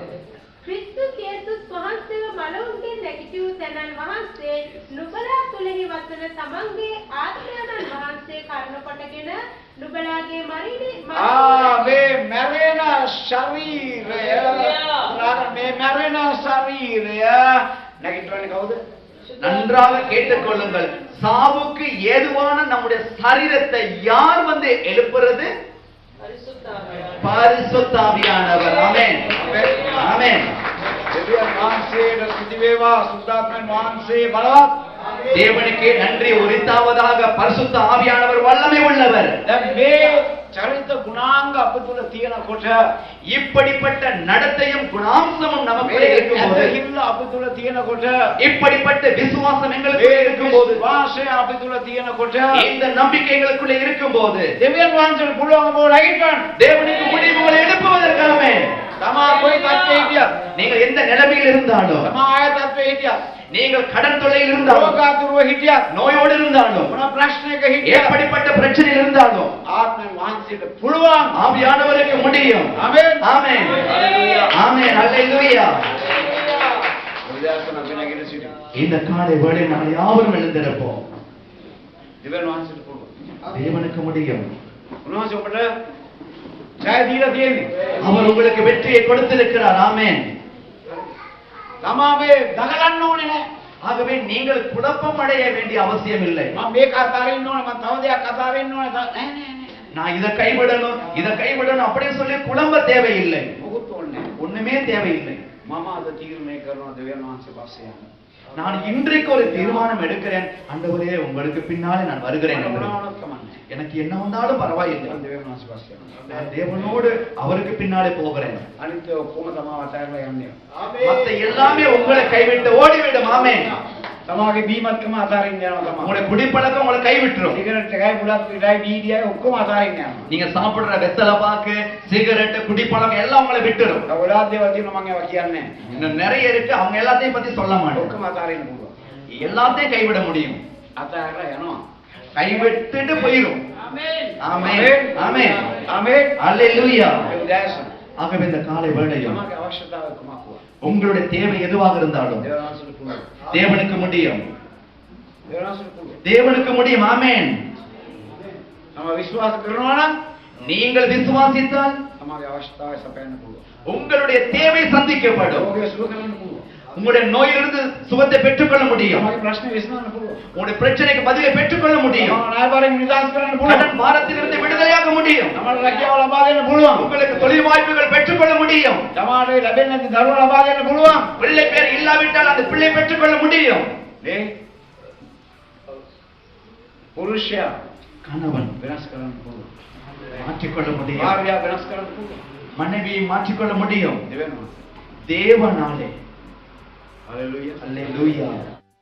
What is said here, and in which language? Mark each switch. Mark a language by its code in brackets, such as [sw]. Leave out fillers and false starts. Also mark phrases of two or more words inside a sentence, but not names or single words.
[si] ක්‍රිස්තුස් යේසුස් වහන්සේව මලවුන්ගෙන් නැගිටව තැනන් වහන්සේ නුඹලා තුලෙහි වසන තමන්ගේ ආත්මයන්න් වහන්සේ කරුණ කොටගෙන නුඹලාගේ මේ මැරෙන ශරීරය මේ මැරෙන ශරීරය නැගිටවන්නේ කවුද? [ta] நன்றாக கேட்டுக்கொள்ளுங்கள். சாவுக்கு ஏதுவான நம்முடைய சரீரத்தை யார் எழுப்புறது? பரிசுத்த ஆவியானவர். ஆமென். ஆமென். [si] දෙවියන් වහන්සේට ස්තුති වේවා. සුද්ධාත්මයන් වහන්සේ බලවත්. [ta] தேவனுக்கே நன்றி உரித்தாவதாக. பரிசுத்த ஆவியானவர் வல்லமை உள்ளவர். [si] දැන් මේ චරිත ගුණාංග අප තුල තියෙනකොට [ta] இப்படிப்பட்ட நடத்தையும் குணாம்சமும் நமக்குள்ளே இருக்கும்போது [si] අප තුල තියෙනකොට [ta] இப்படிப்பட்ட விசுவாசம் எங்களுக்குள்ளே இருக்கும்போது [si] වාසය අප තුල තියෙනකොට [ta] இந்த நம்பிக்கை எங்களுக்குள்ளே இருக்கும்போது [si] දෙවියන් වහන්සේට පුළුවන් බව නැගිටවන්න. [ta] தேவனுக்கு முடியும் உங்களை எழுப்புவதற்காக [si] තමා කොයි තත්ත්වයේ හිටියත් [ta] நீங்கள் எந்த நிலைமையில் இருந்தாலும் [si] තමා ආය තත්ත්වයේ හිටියත් [ta] நீங்கள் கடன் தொல்லையில் இருந்தாலும் [si] ரோகாதுருව හිටියත් [ta] நோயோடு இருந்தாலும் [si] මොන ප්‍රශ්නයක හිටියත් [ta] எப்படிப்பட்ட பிரச்சனையில் இருந்தாலும் [si] ආත්මයන් වහන්සේට පුළුවන්. [ta] ஆவியானவருக்கு முடியும். ஆமென். ஆமென். ஹalleluya. ஆமென். ஹalleluya. [si] உதாரணம் අපි නැගිට සිටිමු. [ta] இந்த காலை வேளை நாம் யாவரும் எழுந்திருப்போம். [si] දෙවියන් වහන්සේට පුළුවන්. [ta] தேவனுக்கு முடியும். [si] උන්වහන්සේ ඔබට ජය දීලා තියෙන්නේ. [ta] அவர் உங்களுக்கு வெற்றியை கொடுத்திருக்கிறார். ஆமென். [si] තමා මේ දඟලන්න ඕනේ නැහැ. [ta] ஆகவே நீங்கள் குழப்பம் அடைய வேண்டிய அவசியம் இல்லை. [si] මම මේක අතාරින්න ඕනේ, මම තව දෙයක් අතාරින්න ඕනේ. නෑ නෑ නෑ. [ta] நான் இதை கைவிடணும் அப்படின்னு சொல்லி குழம்ப தேவையில்லை. [si] මොකුත් ඕනේ නෑ. [ta] ஒண்ணுமே தேவையில்லை. [si] මම අද තීරණය කරනවා දෙවියන් වහන්සේ පස්සේ යන්න. [ta] நான் இன்றைக்கு ஒரு தீர்மானம் எடுக்கிறேன். ஆண்டவரே உங்களுக்கு பின்னாலே நான் வருகிறேன். [si] මොනවද කමන්නේ. [ta] எனக்கு என்ன வந்தாலும் பரவாயில்லை. [si] මම දෙවියන් වහන්සේ පස්සේ යනවා. [ta] நான் தேவனோடு அவருக்கு பின்னாலே போகிறேன். [si] අනිත් ඔක්කොම තමා අතාරලා යන්නේ. [ta] மத்த எல்லாமே உங்களை கைவிட்டு ஓடிவிடும். ஆமென். [si] තමාගේ බීමත්කම අතාරින්න යනවා තමා. [ta] உங்களுடைய குடிப்பழக்கம் உங்களை கைவிட்டுரும். [si] සිගරට් එකයි බුලත් එකයි බීඩියයි ඔක්කොම අතාරින්න යනවා. [ta] நீங்க சாப்பிடுற வெத்தலை பாக்கு, சிகரெட், குடிப்பழக்கம் எல்லாம் உங்களை விட்டுரும். [si] ගොඩාක් දේවල් තියෙනවා මම ඒවා කියන්නේ නෑ. [ta] இன்னும் நிறைய இருக்கு, அவங்க எல்லாத்தையும் பத்தி சொல்ல மாட்டேன். [si] ඔක්කොම අතාරින්න පුළුවන්. [ta] எல்லாத்தையும் கைவிட முடியும். [si] අතාරලා යනවා. [ta] கைவிட்டுட்டு போயிடும். [si] ආමේන්. [ta] ஆமென். ஆமென். [si] ආමේන්. [ta] அல்லேலூயா. [si] ඒ උදෑසන [ta] ஆகவே இந்த காலை வேளையில் [si] තමගේ අවශ්‍යතාවය කුමක්ද? [ta] உங்களுடைய தேவை எதுவாக இருந்தாலும் [si] දෙවියන් වහන්සේට පුළුවන්. [ta] தேவனுக்கு முடியும். [si] දෙවියන් වහන්සේට පුළුවන්. [ta] தேவனுக்கு முடியும். ஆமென். [si] තම විශ්වාස කරනවා නම් [ta] நீங்கள் விசுவாசித்தால் [si] තමගේ අවශ්‍යතාවය සපයන්න පුළුවන්. [ta] உங்களுடைய தேவை சந்திக்கப்படும். [si] ඔබගේ සුව කරන්න පුළුවන්. [ta] உங்களுடைய நோயிலிருந்து சுகத்தை பெற்றுக்கொள்ள முடியும். [si] තමගේ ප්‍රශ්න විසඳන්න පුළුවන්. [ta] உங்களுடைய பிரச்சனைக்கு பதிலை பெற்றுக்கொள்ள முடியும். [si] තම ණයබාරයෙන් නිදහස් කරන්න පුළුවන්. [ta] கடன் பாரத்திலிருந்து விடுதலையாக முடியும். [si] තමට රැකියාව ලබා දෙන්න පුළුවන්. [ta] உங்களுக்கு தொழில் வாய்ப்புகள் பெற்றுக்கொள்ள முடியும். [si] තමාට ලැබෙන්නේ නැති දරුවා ලබා දෙන්න පුළුවන්. [ta] பிள்ளை பேர் இல்லாவிட்டால் அந்த பிள்ளை பெற்றுக்கொள்ள முடியும். [si] මේ පුරුෂයා [ta] கணவன் [si] වෙනස් කරන්න පුළුවන්. [ta] மாற்றிக்கொள்ள முடியும். [si] භාර්යාව වෙනස් කරන්න පුළුවන්. [ta] மனைவியை மாற்றிக்கொள்ள முடியும். [si] දෙවියන් වහන්සේ. [ta] தேவனாலே. [si] හalleluya. [ta] அல்லேலூயா.